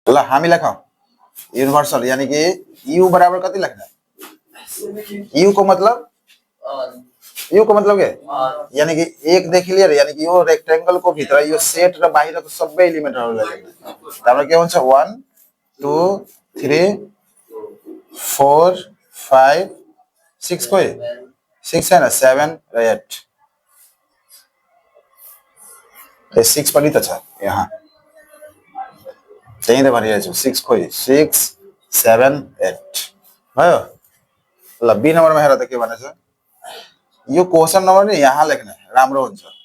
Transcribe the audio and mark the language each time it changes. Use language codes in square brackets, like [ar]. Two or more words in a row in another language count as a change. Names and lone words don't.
[ne] ल हामी लेखौं यूनिवर्सल यानी कि u बराबर कति लेख्ने u को मतलब के यानी कि एक देखि लिएर यानी कि यो रेक्टेंगल को भित्र यो सेट र बाहिरको सबै एलिमेन्टहरुलाई लेख्ने हाम्रो के हुन्छ 1 2 3 4 5 6 कोही 6 हैन 7 र 8 ए 6 पनि त छ यहाँ त्यही त भनिरहेछु 6 खोइ 6 7 8 भयो ल बी नम्बरमा हेर त के भनेछ यो [en] question number [ne] नि यहाँ लेख्ने राम्रो हुन्छ